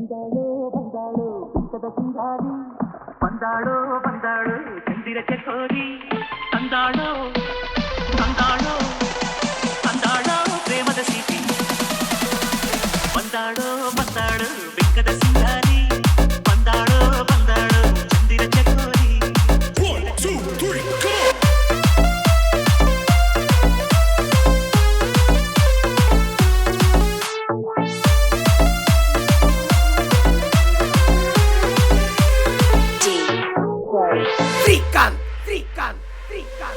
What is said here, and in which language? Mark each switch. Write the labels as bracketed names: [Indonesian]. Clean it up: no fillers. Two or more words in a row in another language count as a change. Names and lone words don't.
[Kannada] ಬಂದಾಳು ಬಿಂಕದ ಸಿಂಗಾರಿ ಬಂದಾಳೋ ಬಂದಾಳು ಚಂದಿರ ಚಕೋರಿ ತಂದಾಳೋ ತಂದಾಳೋ ತಂದಾಳೋ ಪ್ರೇಮದ ಸೀಟಿ ಬಂದಾಳೋ ಬಂದಾಳು ಬಿಂಕದ ಸಿಂಗಾರಿ ಬಂದಾಳೋ ಬಂದಾಳು ಚಂದಿರ ಚಕೋರಿ. [English] One, two, three, go! [Kannada] ಶ್ರೀಕಾಂತ್ ಶ್ರೀಕಾಂತ್ ಶ್ರೀಕಾಂತ್